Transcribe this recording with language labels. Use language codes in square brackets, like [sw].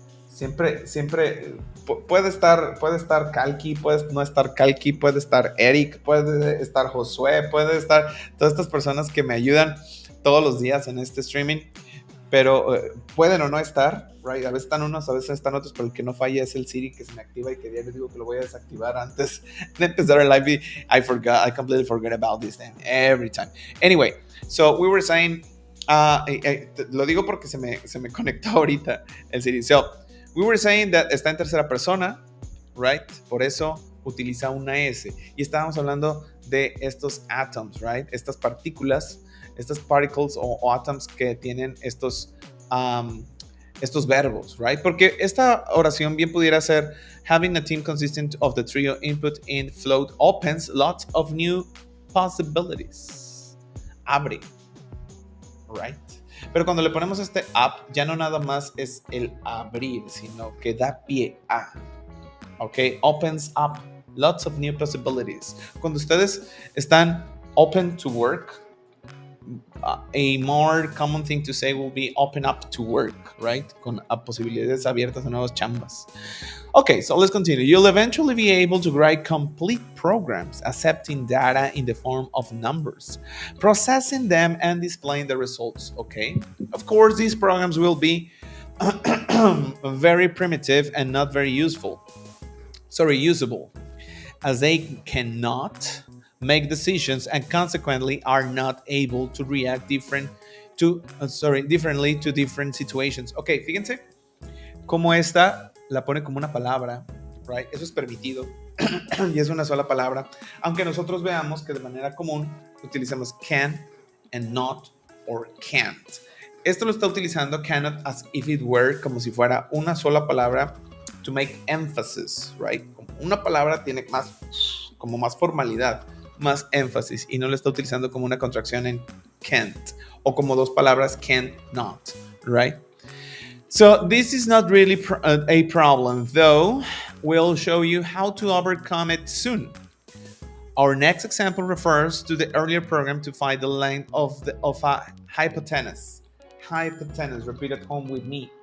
[es] Siempre puede estar Kalki, puede no estar Kalki, puede estar Eric, puede estar Josué, puede estar todas estas personas que me ayudan todos los días en este streaming, pero pueden o no estar, right? A veces están unos, a veces están otros, pero el que no falla es el Siri que se me activa y que diario digo que lo voy a desactivar antes de empezar el live. [en] I completely forget about this thing every time. Anyway, so we were saying, [es] lo digo porque se me conectó ahorita el Siri. [en] So, we were saying that [es] está en tercera persona, [en] right? [es] Por eso utiliza una S. Y estábamos hablando de estos atoms, right? Estas partículas, estas particles o atoms que tienen estos verbos, right? Porque esta oración bien pudiera ser: [en] having a team consistent of the trio input, int, float opens lots of new possibilities. [es] Abre. [en] Right? [es] Pero cuando le ponemos este up, ya no nada más es el abrir, sino que da pie a. [en] Ok, opens up lots of new possibilities. [es] Cuando ustedes están [en] open to work, a more common thing to say will be open up to work, right? [es] Con posibilidades abiertas a nuevas chambas. [en] Okay, so let's continue. You'll eventually be able to write complete programs accepting data in the form of numbers, processing them and displaying the results, okay? Of course, these programs will be very primitive and not very usable, as they cannot make decisions and consequently are not able to react differently to different situations. [es] Okay, fíjense cómo esta la pone como una palabra, right? Eso es permitido y es una sola palabra, aunque nosotros veamos que de manera común utilizamos can and not or can't. Esto lo está utilizando cannot as if it were, como si fuera una sola palabra, [en] to make emphasis, [es] right? Como una palabra tiene más formalidad, más énfasis, y no lo está utilizando como una contracción en can't o como dos palabras can't, not, right? [en] So this is not really a problem, though we'll show you how to overcome it soon. Our next example refers to the earlier program to find the length of a hypotenuse. Hypotenuse, repeat at home with me.